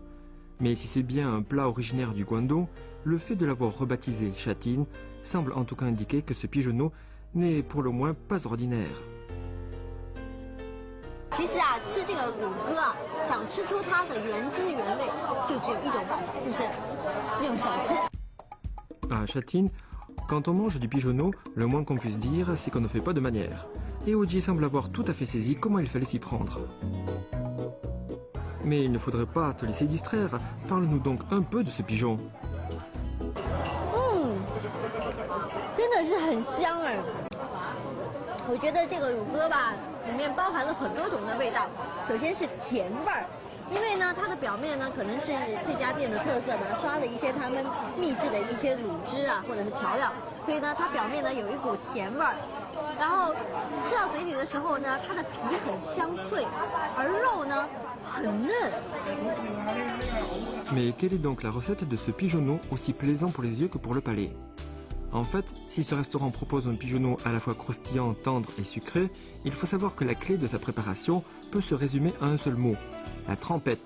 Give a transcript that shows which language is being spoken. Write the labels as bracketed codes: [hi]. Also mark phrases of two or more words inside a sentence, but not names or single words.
[fr] Mais si c'est bien un plat originaire du Guangdong, le fait de l'avoir rebaptisé Sha-Tin semble en tout cas indiquer que ce pigeonneau n'est pour le moins pas ordinaire. [zh] 其实啊，吃这个乳鸽啊，想吃出它的原汁原味，就只有一种办法，就是用手吃。 [fr] À Sha-Tin, quand on mange du pigeonneau, le moins qu'on puisse dire, c'est qu'on ne fait pas de manière. Et Odier semble avoir tout à fait saisi comment il fallait s'y prendre. Mais il ne faudrait pas te laisser distraire. Parle-nous donc un peu de ce pigeon. [zh] 真的是很香哎！我觉得这个乳鸽吧，里面包含了很多种的味道。首先是甜味儿，因为呢，它的表面呢可能是这家店的特色呢，刷了一些他们秘制的一些卤汁啊，或者是调料，所以呢，它表面呢有一股甜味儿。然后吃到嘴里的时候呢，它的皮很香脆，而肉呢很嫩。 [fr] Mais quelle est donc la recette de ce pigeonneau aussi plaisant pour les yeux que pour le palais? En fait, si ce restaurant propose un pigeonneau à la fois croustillant, tendre et sucré, il faut savoir que la clé de sa préparation peut se résumer à un seul mot, la trempette.